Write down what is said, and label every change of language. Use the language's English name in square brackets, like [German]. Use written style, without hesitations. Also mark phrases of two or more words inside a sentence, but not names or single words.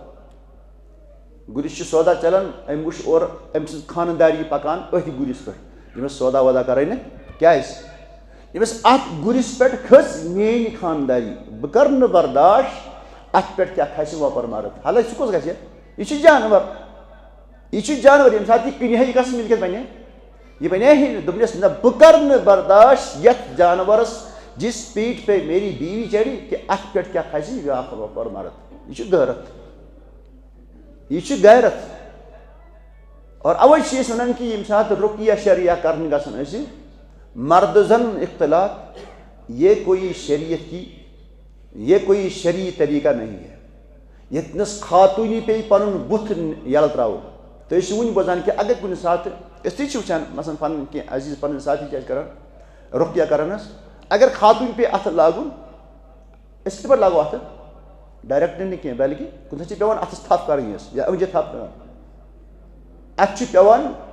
[Kashmiri] گُرِس چھُ سودا چلان أمۍ وٕچھ اورٕ أمۍ سٕنٛز خانہٕ پَکان أتھۍ گُرِس پٮ۪ٹھ ییٚمِس سودا وودا کَرٕنۍ نہٕ کیٛازِ ییٚمِس اَتھ گُرِس پٮ۪ٹھ کھٔژ میٛٲنۍ خانٛداری بہٕ کَرٕ نہٕ برداش اَتھ پٮ۪ٹھ کیٛاہ کھسہِ وۄپَر مَرٕد حالانکہِ سُہ کُس گژھِ یہِ چھُ جانوَر ییٚمہِ ساتہٕ یہِ کٕنہِ ہا یہِ کَس مِلکیت بَنہِ یہِ بَنے ہے نہٕ دوٚپنَس نہ بہٕ کَرٕ نہٕ برداش یَتھ جانوَرَس [Urdu] جِس پیٖٹھ پے میری بیوی چَڑِ [Kashmiri] کہِ اَتھ پٮ۪ٹھ کیٛاہ کھسہِ بیٛاکھ وۄپَر مَرٕد یہِ چھُ غٲرت یہِ چھُ غیرت اور اَوَے چھِ أسۍ وَنان کہِ ییٚمہِ ساتہٕ رُقیہ شریعہ کَرنہِ گژھان ٲسۍ مردٕ زَنُن اختلاط [Urdu] یہ کوئی شریعت کی یہ کوئی شرعی طریقہ نہیں ہے [Kashmiri] ییٚتنَس خاتوٗنہِ پیٚیہِ پَنُن بُتھ یَلہٕ ترٛاوُن تُہۍ ٲسِو وٕنہِ بوزان کہِ اگر کُنہِ ساتہٕ أسۍ تہِ چھِ وٕچھان مثلاً پَنٕنۍ کینٛہہ عزیٖز پَنٕنۍ ساتھی چھِ اَسہِ کَران رُقیہ کَران حظ اگر خاتوٗنہِ پیٚیہِ اَتھٕ لاگُن أسۍ کِتھ پٲٹھۍ لاگو اَتھٕ ڈایریکٹ نہٕ کینٛہہ بلکہِ کُنہِ ساتہٕ چھِ پٮ۪وان اَتھَس تھپھ کَرٕنۍ حظ یا أنٛجہِ تھپھ پٮ۪وان اَتھ چھُ پٮ۪وان